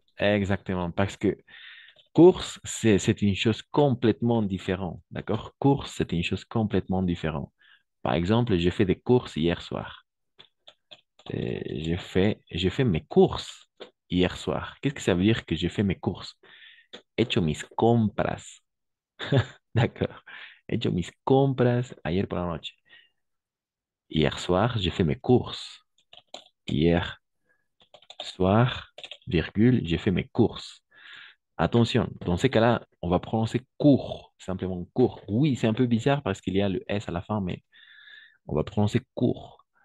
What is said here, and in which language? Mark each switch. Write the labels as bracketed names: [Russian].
[French] exactement, parce que course, c'est une chose complètement différente, d'accord? Course, c'est une chose complètement différente. Par exemple, j'ai fait des courses hier soir. J'ai fait mes courses hier soir. Qu'est-ce que ça veut dire que j'ai fait mes courses? [Spanish] He hecho mis compras. [French] D'accord. [Spanish] He hecho mis compras ayer por la noche. [French] Hier soir, j'ai fait mes courses. Hier soir, virgule, j'ai fait mes courses. Attention, dans ces cas-là, on va prononcer cours, simplement cours. Oui, c'est un peu bizarre parce qu'il y a le S à la fin, mais on va prononcer cours.